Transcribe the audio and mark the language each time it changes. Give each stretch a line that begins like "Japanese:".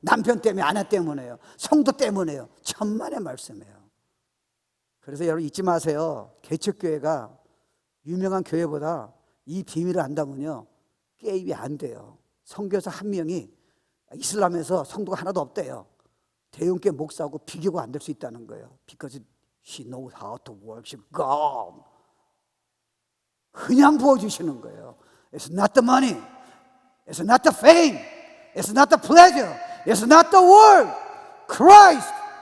Korean: 남편 때문에, 아내 때문에요. 성도 때문에요. 천만의 말씀이에요. 그래서 여러분 잊지 마세요. 개척교회가 유명한 교회보다 이 비밀을 안다면요, 게임이 안 돼요. 선교사 한 명이 이슬람에서 성도가 하나도 없대요. 대형교회 목사하고 비교가 안 될 수 있다는 거예요.
English: Because she knows how to worship God.
Korean: 그냥 부어주시는 거예요.
English: It's not the money. It's not the fame. It's not the pleasure. It's not the world. Christ.